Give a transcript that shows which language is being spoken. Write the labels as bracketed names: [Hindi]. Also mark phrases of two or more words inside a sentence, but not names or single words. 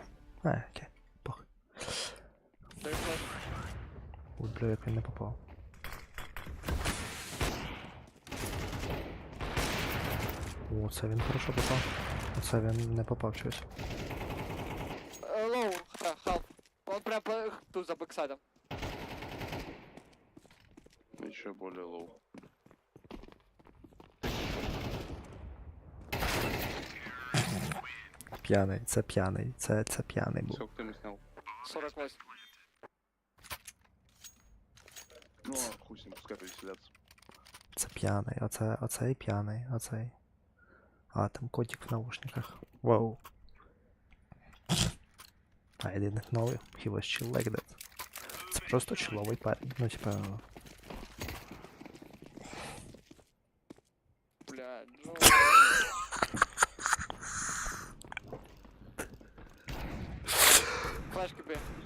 [Ukrainian] Окей, похуй. Ой, бля, як він не попав. О, це він хорошо попав. Оце він не попав щось. [English] Low, half. [Russian] Он прям тут за бэксайдом. Еще более лоу. [Ukrainian] П'яний, це п'яний, це п'яний був. [Russian] Сколько ты ему снял? 48. Ну, а хуй с ним, пускай повеселятся. [Ukrainian] Це п'яний, оцей п'яний, оцей. [Russian] А, там котик в наушниках. Вау. [English] I didn't know he was chill like that. [Ukrainian] Це просто чиловий парень, ну типа... [Russian] Блядь, ну... Флешки Б.